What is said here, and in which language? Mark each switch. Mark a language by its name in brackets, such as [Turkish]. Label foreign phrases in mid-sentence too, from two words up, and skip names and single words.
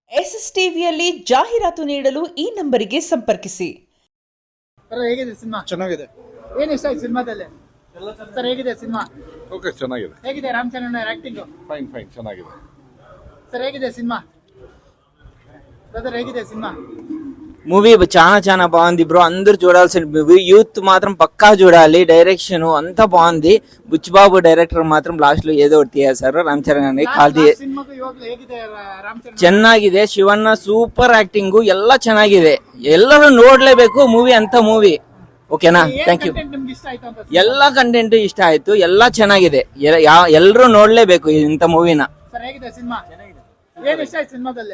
[Kannada] ಎಸ್ಎಸ್ ಟಿವಿಯಲ್ಲಿ ಜಾಹೀರಾತು ನೀಡಲು ಈ ನಂಬರಿಗೆ ಸಂಪರ್ಕಿಸಿ. ಹೇಗಿದೆ ಸಿನಿಮಾ? ಚೆನ್ನಾಗಿದೆ. ಏನು ಇಷ್ಟ ಆಯ್ತು ಸಿನಿಮಾದಲ್ಲಿ? ಸರ್ ಹೇಗಿದೆ ಸಿನಿಮಾ? ಓಕೆ, ಚೆನ್ನಾಗಿದೆ. ಹೇಗಿದೆ ರಾಮ್ ಚರಣ್ ಆಕ್ಟಿಂಗ್? ಫೈನ್ ಚೆನ್ನಾಗಿದೆ. ಸರ್ ಹೇಗಿದೆ సినిమా? బ్రదర్ ಹೇಗಿದೆ సినిమా? [Telugu] మూవీ చాలా బాగుంది బ్రో. అందరూ చూడాల్సిన మూవీ. యూత్ మాత్రం పక్కా చూడాలి. డైరెక్షన్ అంతా బాగుంది. బుచ్చిబాబు డైరెక్టర్ మాత్రం లాస్ట్ లో ఏదో ఒకటి తీసేశారు. [Kannada] రామ్ చరణ్ అని ಚೆನ್ನಾಗಿದೆ. ಶಿವಣ್ಣ [English] super acting [Kannada] ಎಲ್ಲ ಚೆನ್ನಾಗಿದೆ. ಎಲ್ಲರೂ ನೋಡ್ಲೇಬೇಕು ಮೂವಿ ಅಂತ ಮೂವಿ. ಓಕೆನಾ? [English] thank you. [Kannada] ಎಲ್ಲ ಕಂಟೆಂಟ್ ಇಷ್ಟ ಆಯ್ತು. ಎಲ್ಲ ಚೆನ್ನಾಗಿದೆ. ಎಲ್ಲರೂ ನೋಡ್ಲೇಬೇಕು ಇಂಥ ಮೂವಿನ. ಏನು ಇಷ್ಟ ಆಯ್ತು ಸಿನಿಮಾದಲ್ಲಿ?